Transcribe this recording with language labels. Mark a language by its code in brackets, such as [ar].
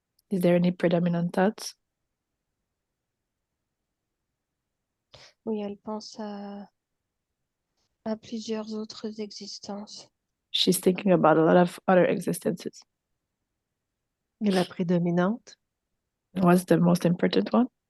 [en] Is there any predominant thoughts? [fr] Oui, elle pense à plusieurs autres existences. [en] She's thinking about a lot of other existences. [fr] Et la prédominante? [en] What's the most important one?